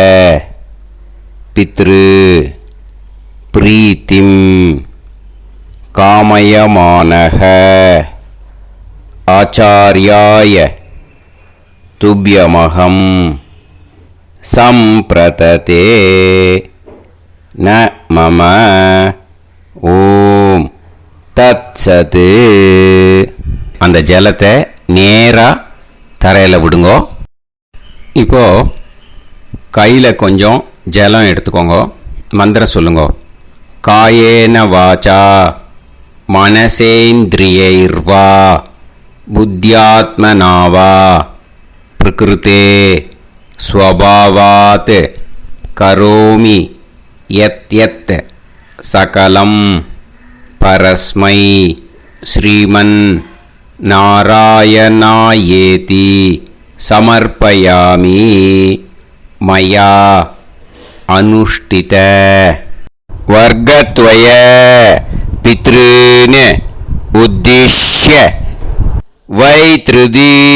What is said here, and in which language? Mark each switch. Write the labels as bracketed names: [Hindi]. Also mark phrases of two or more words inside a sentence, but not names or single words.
[Sanskrit] पितृ प्रीतिं कामयमानः आचार्याय तुभ्यमहं संप्रतते न मम ओं तत्सत्. [Tamil] அந்த ஜலத்தை நேராக தரையில் விடுங்கோ. இப்போ கையில் கொஞ்சம் ஜலம் எடுத்துக்கோங்க. மந்திரம் சொல்லுங்க. [Sanskrit] कायेन वाचा मनसेन्द्रियैर्वा बुद्ध्यात्मनावा प्रकृतेः स्वभावात् करोमि यद् यद् सकलं परस्मै श्रीमन् नारायणायेति समर्पयामि मया अनुष्ठित वर्गद्वय पितॄन् उद्दिश्य वैतृदी